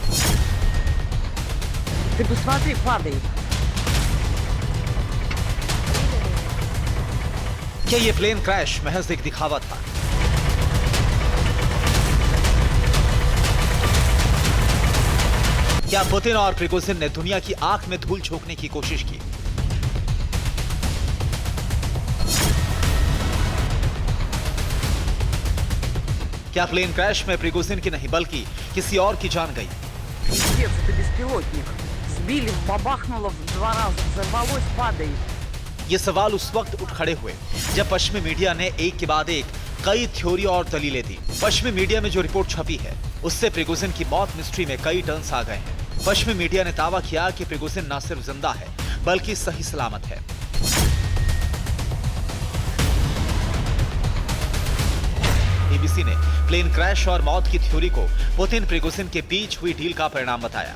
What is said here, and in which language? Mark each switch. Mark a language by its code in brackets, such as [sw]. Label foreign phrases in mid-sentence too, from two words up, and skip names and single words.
[ru] Ты посмотри, падает. [hi] क्या ये प्लेन क्रैश महज एक दिखावा था? क्या पुतिन और प्रिगोजिन ने दुनिया की आंख में धूल झोंकने की कोशिश की? क्या प्लेन क्रैश में प्रिगोजिन की नहीं बल्कि किसी और की जान गई? [ru] Пиздец, это беспилотник. Сбили, бабахнуло в 2 раза, взорвалось, падает. [hi] ये सवाल उस वक्त उठ खड़े हुए जब पश्चिमी मीडिया ने एक के बाद एक कई थ्योरी और दलीलें दी। पश्चिमी मीडिया में जो रिपोर्ट छपी है उससे प्रिगोजिन की मौत मिस्ट्री में कई टर्न्स आ गए हैं। पश्चिमी मीडिया ने दावा किया कि प्रिगोजिन न सिर्फ जिंदा है बल्कि सही सलामत है। बीबीसी ने प्लेन क्रैश और मौत की थ्योरी को पुतिन प्रिगोजिन के बीच हुई डील का परिणाम बताया।